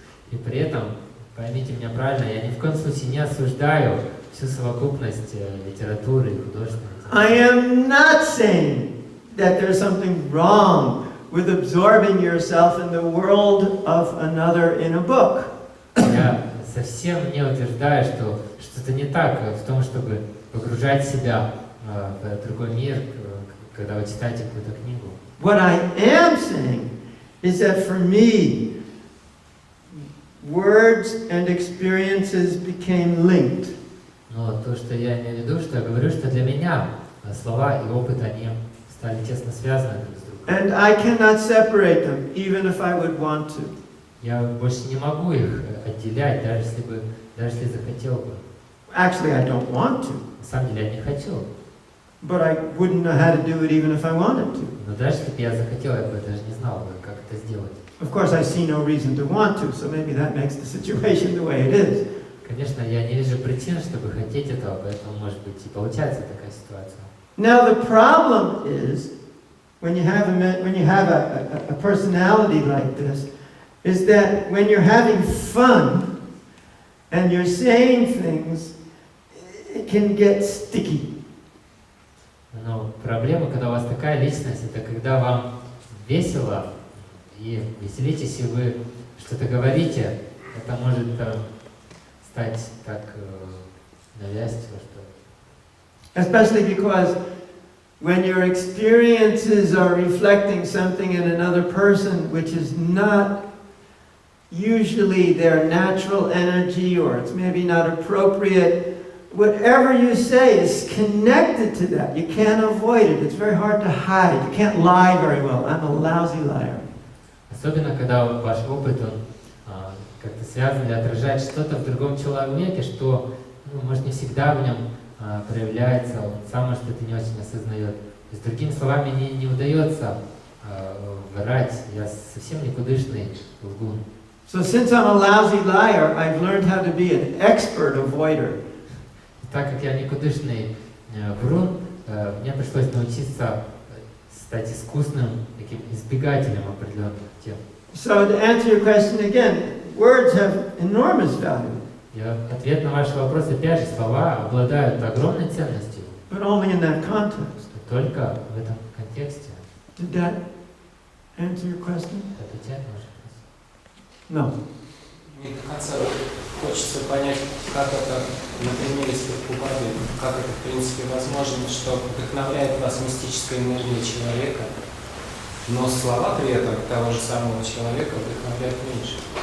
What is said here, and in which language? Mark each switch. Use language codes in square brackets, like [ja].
[ru] И при этом, поймите меня правильно, я ни в коем случае не осуждаю всю совокупность литературы и художественной. [en] I am not saying that there's something wrong with absorbing yourself in the world of another in a book. [ru] Я совсем не утверждаю, что что-то не так в том, чтобы погружать себя в другой мир, когда вы читаете какую-то книгу. [en] What I am saying is that for me, words and experiences became linked. [ru] Но то, что я имею в виду, что я говорю, что для меня слова и опыт, они стали тесно связаны друг с другом. [en] And I cannot separate them, even if I would want to. [ru] Я больше не могу их отделять, даже если захотел бы. [en] Actually, I don't want to, [ru] На самом деле я не хочу. [en] but I wouldn't know how to do it even if I wanted to. [ru] Но даже если бы я захотел, я бы даже не знал, как это сделать. [en] Of course, I see no reason to want to, so maybe that makes the situation the way it is. [ru] Конечно, я не вижу причин, чтобы хотеть этого, поэтому, может быть, и получается такая ситуация. [en] Now, the problem is, when you have a personality like this, is that when you're having fun and you're saying things, it can get sticky. [ru] Но проблема, когда у вас такая личность, это когда вам весело и веселитесь, и вы что-то говорите, это может стать так навязчиво, что... [en] Especially because when your experiences are reflecting something in another person which is not usually their natural energy, or it's maybe not appropriate, whatever you say is connected to that. You can't avoid it. It's very hard to hide. You can't lie very well. I'm a lousy liar. [ru] Особенно, когда ваш опыт, он как-то связан или отражает что-то в другом человеке, что, может, не всегда в нем проявляется, он сам, может, это не очень осознает. И с другими словами, не удается врать. Я совсем никудышный лгун. [en] So since I'm a lousy liar, I've learned how to be an expert avoider. [ru] Так как я никудышный врун, мне пришлось научиться стать искусным таким избегателем определенных тем. [en] So to answer your question again, words have enormous value. [ru] И ответ на ваш вопрос, опять же, слова обладают огромной ценностью. [en] But only in that context. [ru] Только в этом контексте. [en] Did that answer your question? [ru] Это отвечает на ваш вопрос? [en] No. [ru] Мне до конца хочется понять, как это на примере Прабхупады, как это в принципе возможно, что вдохновляет вас мистическая энергия человека, но слова при этом того же самого человека вдохновляют меньше.